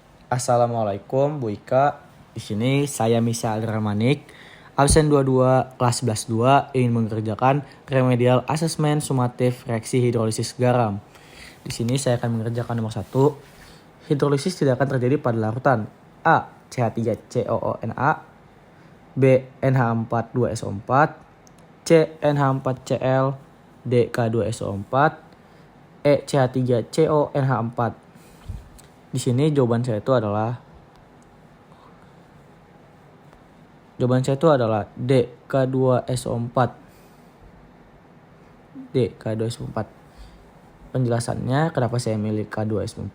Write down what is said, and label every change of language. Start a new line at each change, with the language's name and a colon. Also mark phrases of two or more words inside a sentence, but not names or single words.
Indonesian: Assalamualaikum Bu Ika. Di sini saya Misal Ramanik, absen 22 kelas 11-2 ingin mengerjakan remedial asesmen sumatif reaksi hidrolisis garam. Di sini saya akan mengerjakan nomor 1. Hidrolisis tidak akan terjadi pada larutan A. CH3COONA, B. NH4 2SO4, C. NH4Cl, D. K2SO4, E. CH3CONH4. Di sini jawaban saya itu adalah D, K2SO4. D, K2SO4. Penjelasannya kenapa saya milih K2SO4?